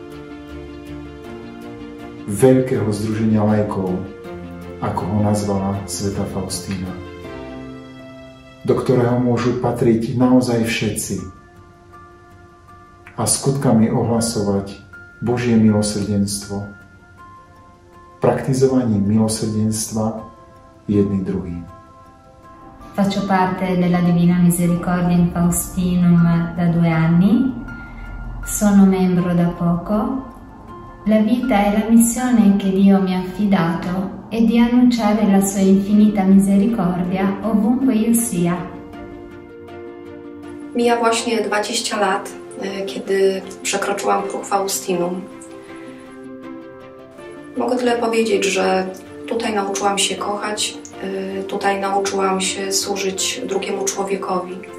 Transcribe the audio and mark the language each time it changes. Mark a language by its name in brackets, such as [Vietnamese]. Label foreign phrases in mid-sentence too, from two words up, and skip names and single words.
[Slovak] Veľkého združenia laikov, ako ho nazvala svätá Faustína, do ktorého môžu patriť naozaj všetci a skutkami ohlasovať Božie milosrdenstvo, praktizovaním milosrdenstva jedný druhým. [Italian] Faccio parte della Divina Misericordia in Faustinum da 2 anni, sono membro da poco. La vita e la missione che Dio mi ha affidato è di annunciare la sua infinita misericordia ovunque io sia. [Polish] Mija właśnie 20 lat, kiedy przekroczyłam próg Faustinum. Mogę tyle powiedzieć, że tutaj nauczyłam się kochać, tutaj nauczyłam się służyć drugiemu człowiekowi.